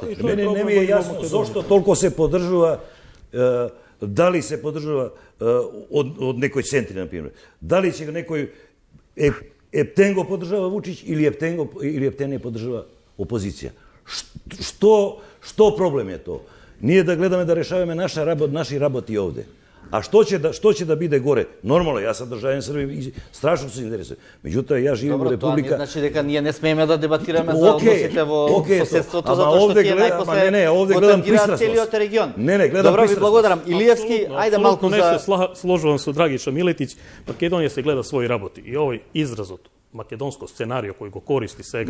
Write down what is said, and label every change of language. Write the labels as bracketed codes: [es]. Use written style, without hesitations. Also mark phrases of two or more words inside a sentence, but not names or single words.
[mk] Мене не ми е јасно зошто толку се поддржува, дали се поддржува од некој центри, например. Дали ќе некој Ептен го поддржава Вучич или Ептен не поддржава опозиција. Што проблем е тоа? Ние да гледаме да решаваме наши работи овде. [sr] A što će da bide gore? Normalno, ja sam državljanin Srbije i strašno se interesujem. Međutim, ja živim u Dobro, to Republika... [mk] не значи дека ние не смееме да дебатираме за односите во соседството, затоа што тие најпосле контактираат целиот регион. Не, гледам Добро, ви пристрасно. благодарам. Илиевски, ајде малку не се за... сложувам со Драгиша Милетиć. Македонија се гледа своји работи. И овој изразот македонско сценарио кој го користи сега.